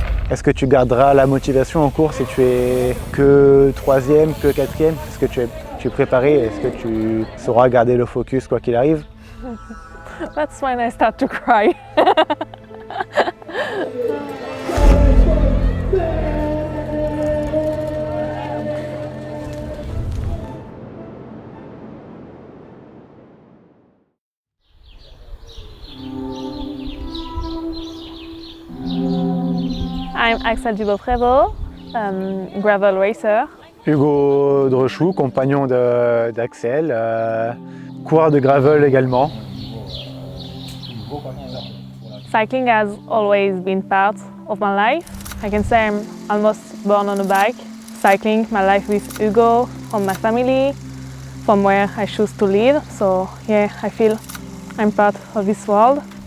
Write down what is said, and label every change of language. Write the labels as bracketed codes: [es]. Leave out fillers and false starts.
[fr] Est-ce que tu garderas la motivation en course si tu es que troisième, que quatrième? Est-ce que tu es préparé? Est-ce que tu sauras garder le focus quoi qu'il arrive? [en] That's when I start to cry. I'm Axel Dubois-Prévost, gravel racer. [fr] Hugo Drechou, compagnon d'Axel, coureur de gravel également. [en] Cycling has always been part of my life. I can say I'm almost born on a bike. Cycling my life with Hugo, from my family, from where I choose to live. So yeah, I feel I'm part of this world.